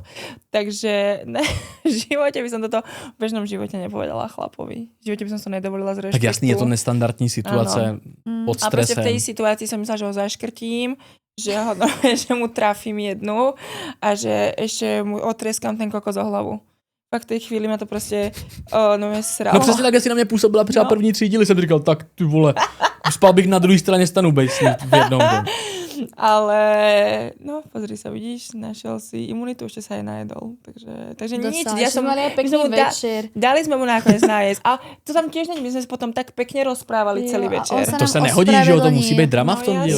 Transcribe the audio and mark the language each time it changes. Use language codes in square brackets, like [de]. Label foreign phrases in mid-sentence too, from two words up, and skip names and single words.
[sk] Takže v živote by som toto v bežnom živote nepovedala chlapovi. V živote by som to nedovolila z rešpektu. [cs] Tak jasný, je to nestandardní situace pod stresem. [sk] A proste v tej situácii som myslela, že ho zaškrtím, že mu trafím jednu a že ešte mu otrieskam ten kokos o hlavu. Pak v tej chvíli ma to proste sralo. [cs] No přesně tak, si na mě působila třeba první 3 díly, jsem říkal, tak ty vole, spal bych na druhé straně stanu bejsnit v jednom. [sk] Ale, pozri sa, vidíš, našiel si imunitu, ešte sa aj najedol. Takže nič. Ja som mali aj pekný večer. Dali sme mu nakoniec nájsť. A to tam tiež nie, my sme potom tak pekne rozprávali celý večer. To sa nehodí, že to musí byť drama v tom diele.